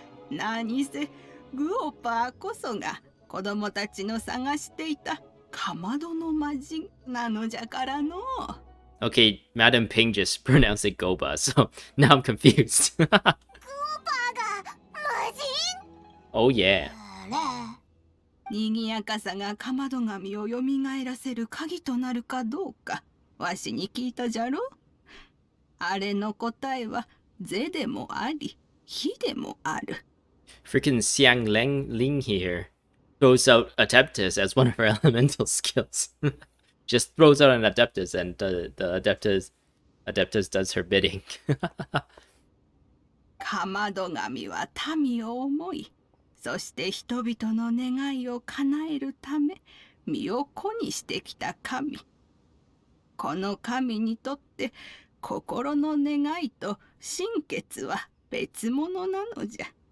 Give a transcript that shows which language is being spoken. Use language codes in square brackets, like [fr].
[ja] 何せグオパーこそが子供たちの探していたかまどの魔人なのじゃからの。 [en] Okay, Madam Ping just pronounced it Goba, so now I'm confused. [ja] バーが魔人 [en] Oh yeah. [ja] にぎやかさがかまど神をよみがえらせる鍵となるかどうかわしに聞いたじゃろ。あれの答えは是でもあり非でもある。 [en] Freaking Xiangling here throws out Adeptus as one of her elemental skills. Just throws out an Adeptus and the Adeptus does her bidding. [ja] かまど神は民を思い、そして人々の願いを叶えるため身を粉にしてきた神。この神にとって心の願いと心血は別物なのじゃ。